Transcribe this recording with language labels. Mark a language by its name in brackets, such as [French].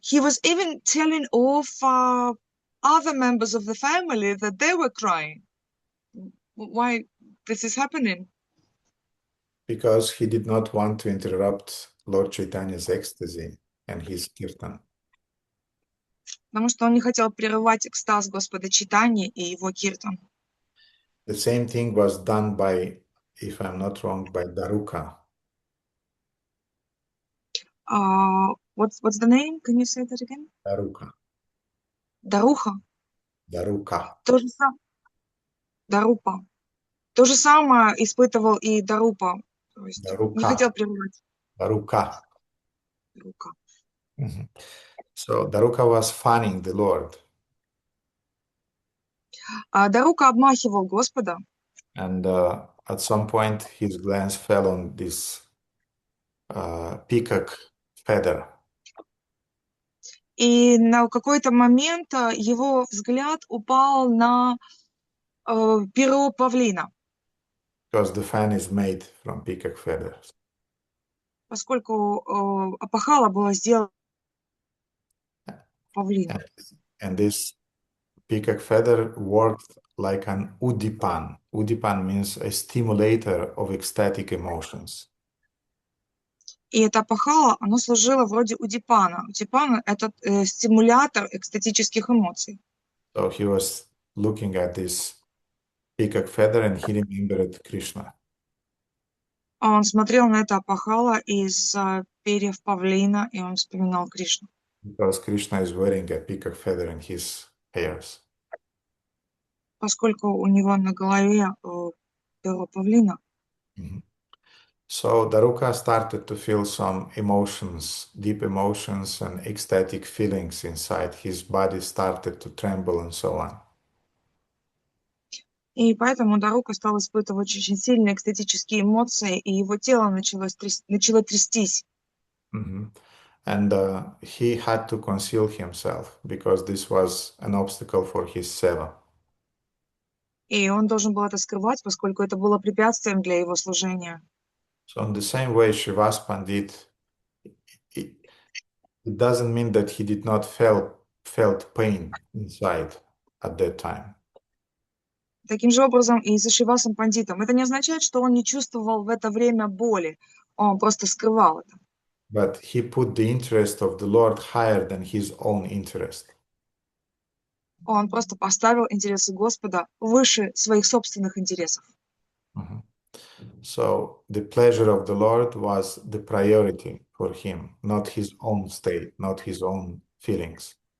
[English] He was even telling off other members of the family that they were crying. Why this is happening? Because he did not want to interrupt Lord Chaitanya's ecstasy and his kirtan. [Russian] Потому что он не хотел прерывать экстаз Господа Чайтаньи и его киртан. [English] The same thing was done by, if I'm not wrong, by Daruka. What's the name? Can you say that again? Daruka. [Russian] Даруха. [English] Daruka. [Russian] То же самое. Дарупа. То же самое испытывал и Дарупа. То есть не хотел прерывать. [English] Daruka. [Russian] Дарука. Mhm. [English] So Daruka was fanning the Lord. [Russian] Дарука обмахивал Господа. [English] And at some point his glance fell on this peacock feather. [Russian] И на какой-то момент его взгляд упал на перо павлина. [English] Because the fan is made from peacock feathers. [Russian] Поскольку опахало было сделано павлина. [English] And this peacock feather worked like an udipan. Udipan means a stimulator of ecstatic emotions. [Russian] И это опахало, оно служило вроде удипана. Удипан — это стимулятор экстатических эмоций. [English] So he was looking at this peacock feather and he remembered Krishna. [Russian] Он смотрел на это опахало из перьев павлина, и он вспоминал Кришну. [English] Because Krishna is wearing a peacock feather in his hairs. [Russian] Поскольку у него на голове перо павлина. [English] So Daruka started to feel some emotions, deep emotions and ecstatic feelings inside. His body started to tremble and so on. [Russian] И поэтому Дарука стал испытывать очень сильные экстатические эмоции, и его тело начало трястись. [English] And he had to conceal himself because this was an obstacle for his seva. [Russian] И он должен был это скрывать, поскольку это было препятствием для его служения. [English] So in the same way, Srivas Pandit, it doesn't mean that he did not felt pain inside at that time. [Russian] Таким же образом и со Шривасом Пандитом. Это не означает, что он не чувствовал в это время боли. Он просто скрывал это. [English] But he put the interest of the Lord higher than his own interest. [Russian] Он просто поставил интересы Господа выше своих собственных интересов. [English] So the pleasure of the Lord was the priority for him, not his own state, not his own feelings.